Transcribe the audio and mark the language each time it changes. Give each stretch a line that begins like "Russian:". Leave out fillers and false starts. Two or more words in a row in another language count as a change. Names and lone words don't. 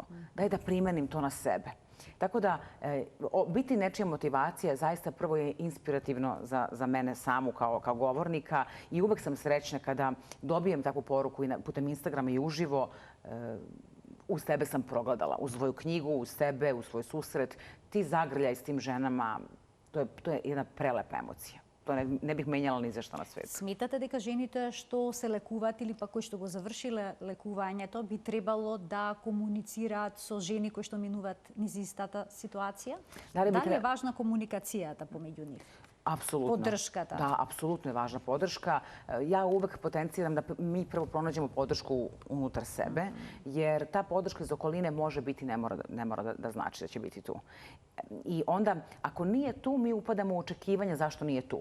Serbian: Daj da primenim to na sebe. Tako da, biti nečija motivacija zaista prvo je inspirativno za mene samu kao govornika i uvek sam srećna kada dobijem takvu poruku putem Instagrama i uživo. Uz tebe sam progledala, uz svoju knjigu, uz tebe, uz svoj susret. Ti zagrljaj s tim ženama, to je jedna prelepa emocija. To ne bih menjala ni za što na svetu.
Macedonian: Сметате дека жените што се лекуваат или пак кои што го завршиле лекувањето би требало да комуницираат со жени кои што минуваат низ истата ситуација? Дали е важна комуникацијата помеѓу нив?
Serbian: Apsolutno. Podrška. Da, apsolutno je važna podrška. Ja uvek potenciram da mi prvo pronađemo podršku unutar sebe, jer ta podrška iz okoline može biti, ne mora da znači da će biti tu. I onda, ako nije tu, mi upadamo u očekivanje zašto nije tu.